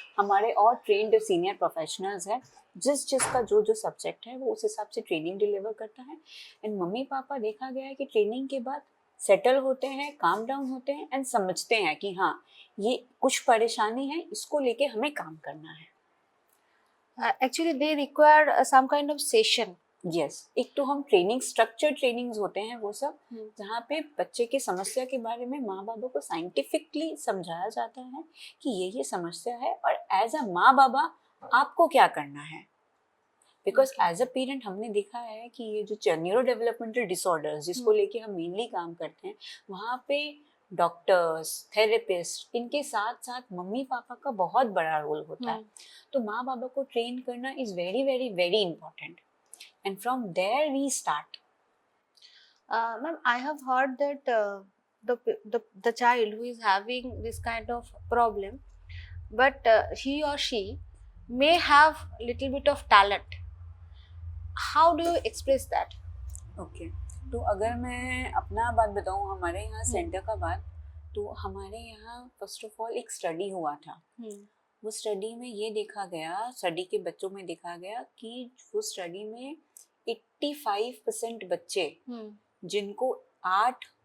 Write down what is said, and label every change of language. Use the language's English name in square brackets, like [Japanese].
[Hindi] हमारे और trend senior professionals हैं, जिसका जो सब्जेक्ट है वो उस हिसाब से ट्रेनिंग डिलीवर करता है। एंड मम्मी पापा देखा गया है कि ट्रेनिंग के बाद सेटल होते हैं, काम डाउन होते हैं, एंड समझते हैं कि हाँ ये कुछ परेशानी है, इसको लेके हमें काम करना है। [English] Actually they require some kind of session. [Hindi] Yes, एक तो हम ट्रेनिंग, स्ट्रक्चर्ड ट्रेनिंग्स होते हैं वो सब, जहाँ पे बच्चे की समस्या के बारे में माँ बाबा को साइंटिफिकली समझाया जाता है कि ये समस्या है, और एज अ माँ बाबा आपको क्या करना है। बिकॉज एज अ पेरेंट हमने देखा है कि ये जो न्यूरो डेवलपमेंटल डिसऑर्डर्स जिसको लेके हम मेनली काम करते हैं, वहाँ पे डॉक्टर्स, थेरेपिस्ट, इनके साथ साथ मम्मी पापा का बहुत बड़ा रोल होता है। तो माँ बाबा को ट्रेन करना [English] Is very very very important, and from there we start. Ma'am, I have heard that the child who is having this kind of problem, but he or she may have little bit of talent. How do you express that? [Hindi] Okay, तो अगर मैं अपना बात बताऊँ, हमारे यहाँ centre का बात, तो हमारे यहाँ फर्स्ट ऑफ ऑल एक स्टडी हुआ था। वो स्टडी में ये देखा गया, स्टडी के बच्चों में देखा गया कि वो स्टडी में 85% बच्चे जिनको 8